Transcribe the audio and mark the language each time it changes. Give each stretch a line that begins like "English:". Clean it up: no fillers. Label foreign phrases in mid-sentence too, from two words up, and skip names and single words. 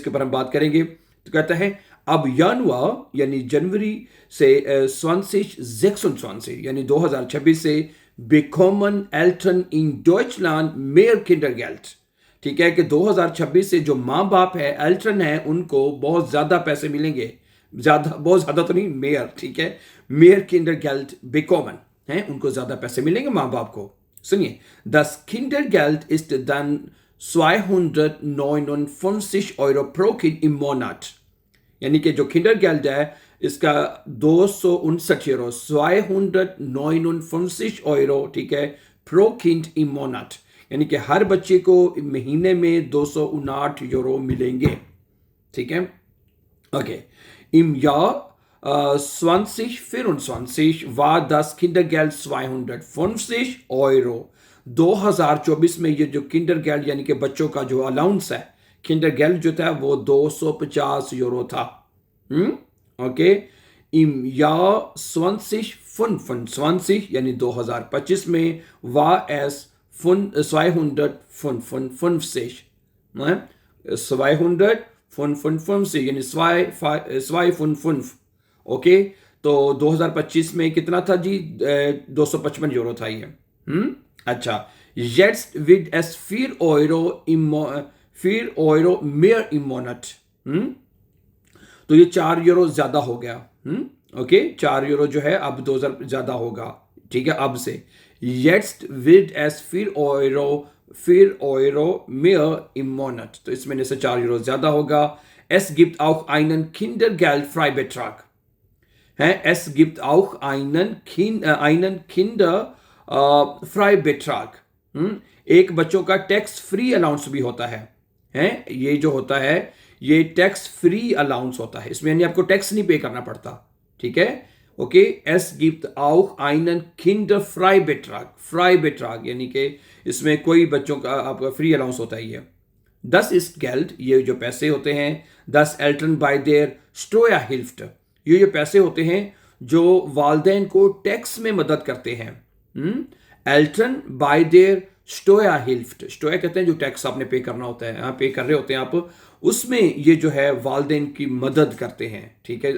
Hindi: इसके ऊपर हम बात करेंगे। तो कहता है अब जनवरी यानी जनवरी से 2026 यानी 2026 से
German: bekommen Eltern in Deutschland mehr Kindergeld।
Hindi: ठीक है कि 2026 से जो माँ बाप है, एल्ट्रन है, उनको बहुत ज्यादा पैसे मिलेंगे। ज्यादा, बहुत ज्यादा तो नहीं, मेयर, ठीक है।
German: mehr Kindergeld bekommen
Hindi: है, उनको ज्यादा पैसे मिलेंगे माँ बाप को। सुनिए,
German: das Kindergeld ist dann 259 Euro pro Kind im Monat।
Hindi: यानी कि जो किंडर गेल्ड है इसका 269 यूरो, 259 यूरो, ठीक है,
German: pro Kind im Monat.
Hindi: यानी कि हर बच्चे को महीने में 259 यूरो मिलेंगे, ठीक है। ओके।
German: Im Jahr 2024 war das Kindergeld 250 Euro।
Hindi: 2024 में ये जो किंडर गेल्ड यानी कि बच्चों का जो अलाउंस है, किंडर गेल्ड जो था वो 250 यूरो था। ओके।
German: Im Jahr
Hindi: 2025 यानी 2025 में
German: war es
Hindi: 255, 255 यानी 255। ओके, तो 2025 में कितना था जी? 255 यूरो था ये। अच्छा,
German: jetzt wird es 4 Euro mehr im Monat।
Hindi: तो ये 4 यूरो ज्यादा हो गया। ओके, 4 यूरो जो है अब 2000 ज्यादा होगा, ठीक है, अब से।
German: Jetzt wird es 4 Euro mehr im Monat।
Hindi: तो इस महीने से 4 यूरो ज्यादा होगा।
German: Es gibt auch einen Kindergeldfreibetrag। है, es gibt auch einen Kinderfreibetrag।
Hindi: एक बच्चों का टैक्स फ्री अलाउंस भी होता है। ये जो होता है ये टैक्स फ्री अलाउंस होता है, इसमें यानी आपको टैक्स नहीं पे करना पड़ता, ठीक है। ओके,
German: es gibt auch einen Kinderfreibetrag।
Hindi: फ्राईबेट्राग यानी कि इसमें कोई बच्चों का आपका फ्री अलाउंस होता है ये।
German: Das ist Geld,
Hindi: ये जो पैसे होते हैं,
German: das Eltern bei der Steuerhilfe।
Hindi: ये जो पैसे होते हैं जो वालदेन को टैक्स में मदद करते हैं।
German: Eltern bei der Steuerhilfe।
Hindi: स्टोया कहते हैं जो टैक्स आपने पे करना होता है, यहाँ पे कर रहे होते हैं आप, उसमें ये जो है वालदेन की मदद करते हैं, ठीक है।